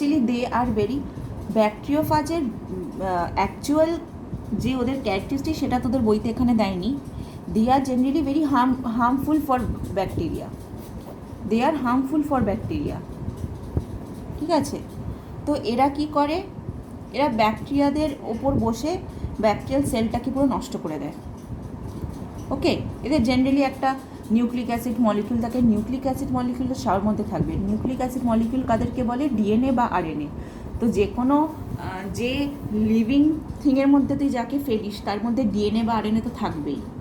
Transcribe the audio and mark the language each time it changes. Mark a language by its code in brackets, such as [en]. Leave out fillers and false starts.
[en] They are very [bn] ব্যাকটেরিওফাজের actual যে ওদের characteristic সেটা তোদের বইতে এখানে দেয়নি। [en] They are generally very harmful for bacteria. They are harmful for bacteria, [bn] ঠিক আছে। তো এরা কি করে, এরা ব্যাকটেরিয়াদের ওপর বসে ব্যাকটেরিয়াল সেলটাকে পুরো নষ্ট করে দেয়, ওকে। এদের জেনারেলি একটা নিউক্লিক অ্যাসিড মলিকিউল থাকে, নিউক্লিক অ্যাসিড মলিকিউলটা সবার মধ্যে থাকবে। নিউক্লিক অ্যাসিড মলিকিউল কাদেরকে বলে? ডিএনএ বা আরএনএ। তো যে কোনো যে লিভিং থিংয়ের মধ্যে তুই যাকে ফেলিস তার মধ্যে ডিএনএ বা আরএনএ তো থাকবেই।